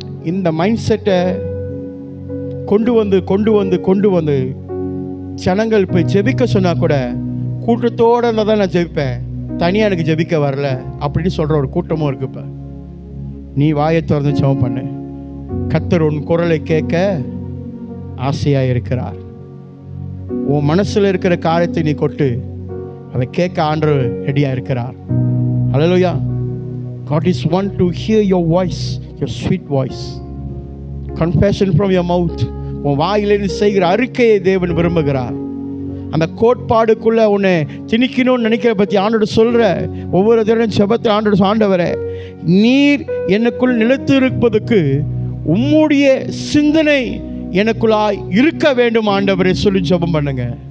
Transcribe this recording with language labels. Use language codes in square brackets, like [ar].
[ta] இந்த மைண்ட் செட்டை கொண்டு வந்து ஜனங்கள் போய் ஜெபிக்க சொன்னா கூட கூட்டத்தோடு இருந்தால் தான் நான் ஜெபிப்பேன், தனியாக எனக்கு ஜெபிக்க வரல அப்படின்னு சொல்கிற ஒரு கூட்டமும் இருக்கு. இப்போ நீ வாயை திறந்து ஜெபம் பண்ணு. கர்த்தர் உன் குரலை கேட்க ஆசையாக இருக்கிறார். உன் மனசில் இருக்கிற காரியத்தை நீ கொட்டு, அதை கேட்க ஆண்டவர் ரெடியாக இருக்கிறார். ஹல்லேலூயா. [en] God is want to hear your voice, your sweet voice. Confession from your mouth. [ta] உன் வாயிலிருந்து செய்கிற அறிக்கையை தேவன் விரும்புகிறார். அந்த கோட்பாடுக்குள்ள உன்னை திணிக்கணும்னு நினைக்கிற பற்றி ஆண்டவர் சொல்ற ஒவ்வொரு தடவை ஜெபத்தில் ஆண்டவர், ஆண்டவரே நீர் எனக்குள் நிலைத்து இருப்பதற்கு உம்முடைய சிந்தனை எனக்குள்ளாய் இருக்க வேண்டும் ஆண்டவரே சொல்லி ஜெபம் பண்ணுங்க.